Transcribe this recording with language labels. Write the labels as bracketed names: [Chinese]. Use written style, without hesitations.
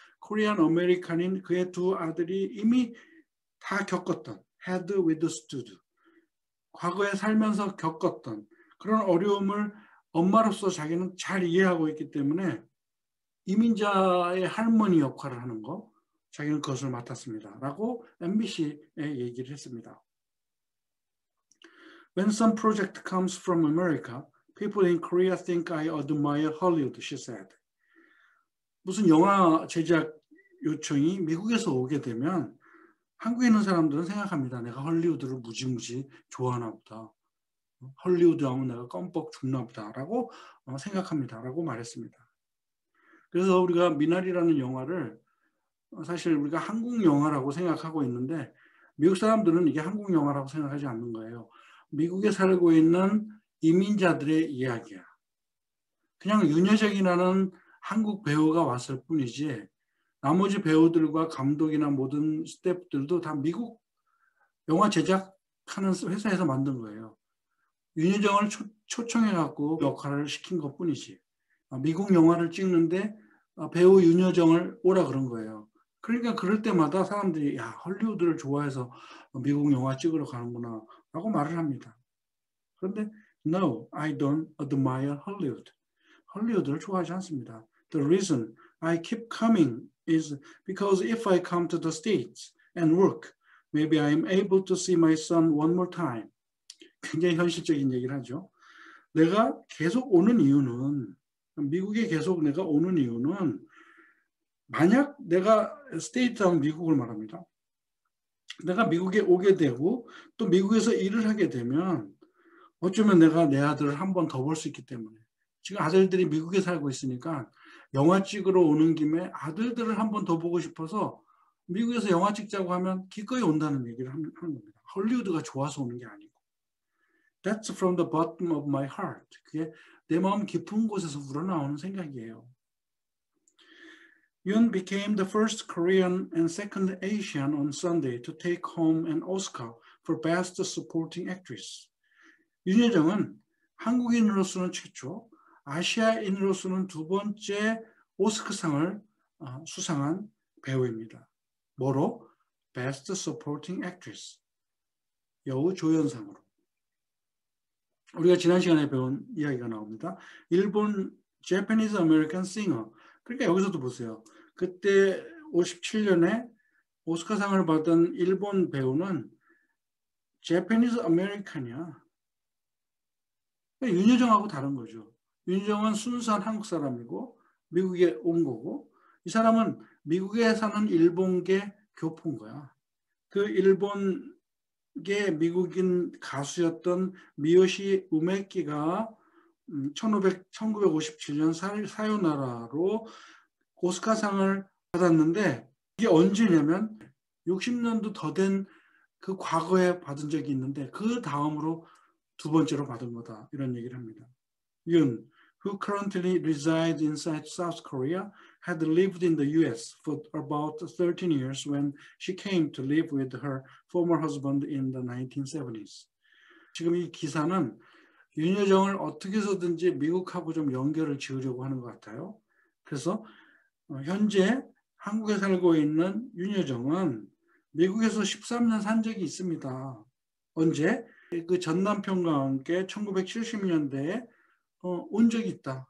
[Korean] 코리안 아메리칸인 그의 두 아들이 이미 다 겪었던 [English] had withstood, [Korean] 과거에 살면서 겪었던 그런 어려움을 엄마로서 자기는 잘 이해하고 있기 때문에 이민자의 할머니 역할을 하는 거 자기는 그것을 맡았습니다. 라고 MBC에 얘기를 했습니다. [English] When some project comes from America, people in Korea think I admire Hollywood, she said. [Korean] 무슨 영화 제작 요청이 미국에서 오게 되면 한국에 있는 사람들은 생각합니다. 내가 헐리우드를 무지무지 좋아하나 보다. 헐리우드 하면 내가 껌뻑 죽나 보다라고 생각합니다라고 말했습니다. 그래서 우리가 미나리라는 영화를 사실 우리가 한국 영화라고 생각하고 있는데 미국 사람들은 이게 한국 영화라고 생각하지 않는 거예요. 미국에 살고 있는 이민자들의 이야기야. 그냥 윤여정이라는 한국 배우가 왔을 뿐이지 나머지 배우들과 감독이나 모든 스태프들도 다 미국 영화 제작하는 회사에서 만든 거예요. 윤여정을 초청해갖고 역할을 시킨 것 뿐이지. 미국 영화를 찍는데 배우 윤여정을 오라 그런 거예요. 그러니까 그럴 때마다 사람들이 야 헐리우드를 좋아해서 미국 영화 찍으러 가는구나 라고 말을 합니다. [English] 그런데 No, I don't admire Hollywood. [Korean] 헐리우드를 좋아하지 않습니다. [English] The reason I keep coming is because if I come to the States and work, maybe I'm able to see my son one more time. [Korean] 굉장히 현실적인 얘기를 하죠. 내가 계속 오는 이유는 미국에 계속 내가 오는 이유는 만약 내가 스테이트하면 미국을 말합니다. 내가 미국에 오게 되고 또 미국에서 일을 하게 되면 어쩌면 내가 내 아들을 한 번 더 볼 수 있기 때문에 지금 아들들이 미국에 살고 있으니까 영화 찍으러 오는 김에 아들들을 한 번 더 보고 싶어서 미국에서 영화 찍자고 하면 기꺼이 온다는 얘기를 하는 겁니다. 헐리우드가 좋아서 오는 게 아니고. [English] That's from the bottom of my heart. [Korean] 그게 내 마음 깊은 곳에서 우러나오는 생각이에요. [English] Yoon became the first Korean and second Asian on Sunday to take home an Oscar for Best Supporting Actress. [Korean] 윤여정은 한국인으로서는 최초, 아시아인으로서는 두 번째 오스카상을 수상한 배우입니다. 뭐로? [English] Best Supporting Actress. [Korean] 여우 조연상으로. 우리가 지난 시간에 배운 이야기가 나옵니다. [English] 일본 Japanese American Singer. [Korean] 그러니까 여기서도 보세요. 그때 57년에 오스카상을 받은 일본 배우는 Japanese American이야. 윤여정하고 다른 거죠. 윤여정은 순수한 한국 사람이고 미국에 온 거고 이 사람은 미국에 사는 일본계 교포인 거야. 그 일본계 미국인 가수였던 미요시 우메키가 1957년 사요나라로 오스카상을 받았는데 이게 언제냐면 60년도 더 된 그 과거에 받은 적이 있는데 그 다음으로 두 번째로 받은 거다. 이런 얘기를 합니다. [English] Yoon, who currently resides inside South Korea, had lived in the US for about 13 years when she came to live with her former husband in the 1970s. [Korean] 지금 이 기사는 윤여정을 어떻게 해서든지 미국하고 좀 연결을 지으려고 하는 것 같아요. 그래서 현재 한국에 살고 있는 윤여정은 미국에서 13년 산 적이 있습니다. 언제? 그 전 남편과 함께 1970년대에 온 적이 있다.